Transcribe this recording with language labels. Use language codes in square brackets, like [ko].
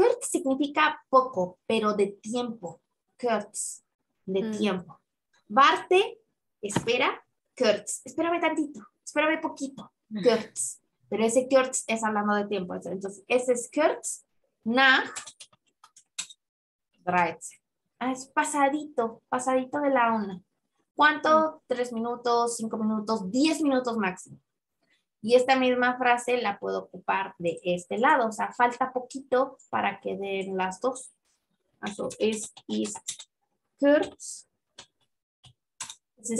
[es] Kurz significa poco, pero de tiempo. Kurz, de tiempo. [de] Warte, [es] espera, kurz. Espérame tantito, espérame poquito. Kurz. Pero ese kurz es hablando de tiempo. Entonces, ese es [de] kurz nach 13. [es] Es pasadito de la 1. ¿Cuánto? 3 minutos, 5 minutos, 10 minutos máximo. Y esta misma frase la puedo ocupar de este lado. O sea, falta poquito para que den las dos. [de] Also, es ist kurz. Es ist